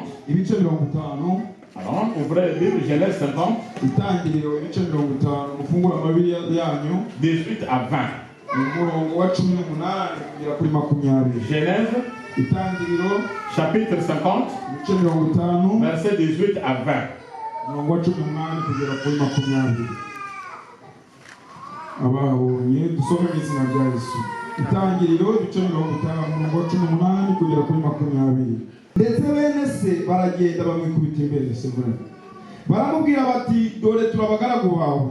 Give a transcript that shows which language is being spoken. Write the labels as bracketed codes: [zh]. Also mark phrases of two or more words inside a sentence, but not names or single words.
[fr] Alors, ouvrez la Bible, Genèse 50. 18 à 20. Genèse, chapitre 50, verset 18 à 20. [rw] ndetse bene se baragenda bamwikubita imbere baramubwira bati dore turabagaragu bawe.